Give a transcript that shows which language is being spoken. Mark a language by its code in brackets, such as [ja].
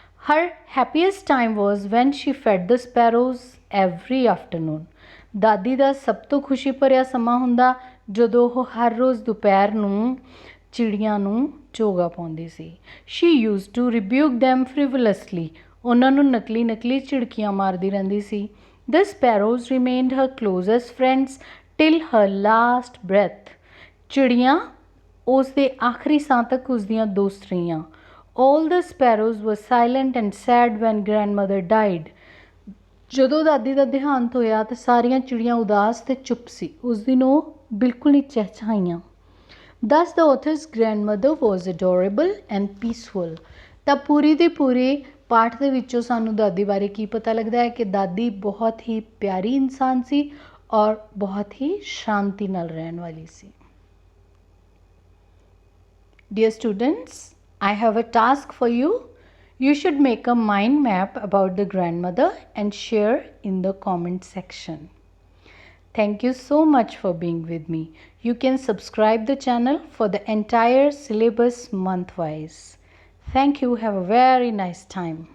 [en] Her happiest time was when she fed the sparrows every afternoon. [pa] ਦਾਦੀ ਦਾ ਸਭ ਤੋਂ ਖੁਸ਼ੀ ਭਰਿਆ ਸਮਾਂ ਹੁੰਦਾ ਜਦੋਂ ਉਹ ਹਰ ਰੋਜ਼ ਦੁਪਹਿਰ ਨੂੰ ਚਿੜੀਆਂ ਨੂੰ ਚੋਗਾ ਪਾਉਂਦੀ ਸੀ। [en] She used to rebuke them frivolously. [pa] ਉਹਨਾਂ ਨੂੰ ਨਕਲੀ ਝਿੜਕੀਆਂ ਮਾਰਦੀ ਰਹਿੰਦੀ ਸੀ। [en] The sparrows remained her closest friends till her last breath. [pa] ਚਿੜੀਆਂ ਉਸ ਦੇ ਆਖਰੀ ਸਾਹ ਤੱਕ ਉਸ ਦੀਆਂ ਦੋਸਤ ਰਹੀਆਂ। [en] All the sparrows were silent and sad when grandmother died. [pa] ਜਦੋਂ ਦਾਦੀ ਦਾ ਦੇਹਾਂਤ ਹੋਇਆ ਤਾਂ ਸਾਰੀਆਂ ਚਿੜੀਆਂ ਉਦਾਸ ਅਤੇ ਚੁੱਪ ਸੀ। ਉਸ ਦਿਨ ਉਹ ਬਿਲਕੁਲ ਨਹੀਂ ਚਹਿਚਹਾਈਆਂ। [en] Thus the author's grandmother was adorable and peaceful. [pa] ਤਾਂ ਪੂਰੀ ਦੀ ਪੂਰੀ ਪਾਠ ਦੇ ਵਿੱਚੋਂ ਸਾਨੂੰ ਦਾਦੀ ਬਾਰੇ ਕੀ ਪਤਾ ਲੱਗਦਾ ਹੈ ਕਿ ਦਾਦੀ ਬਹੁਤ ਹੀ ਪਿਆਰੀ ਇਨਸਾਨ ਸੀ ਔਰ ਬਹੁਤ ਹੀ ਸ਼ਾਂਤੀ ਨਾਲ ਰਹਿਣ ਵਾਲੀ ਸੀ। [en] Dear students, I have a task for you. You should make a mind map about the grandmother and share in the comment section. Thank you so much for being with me. You can subscribe the channel for the entire syllabus month-wise. Thank you. Have a very nice time.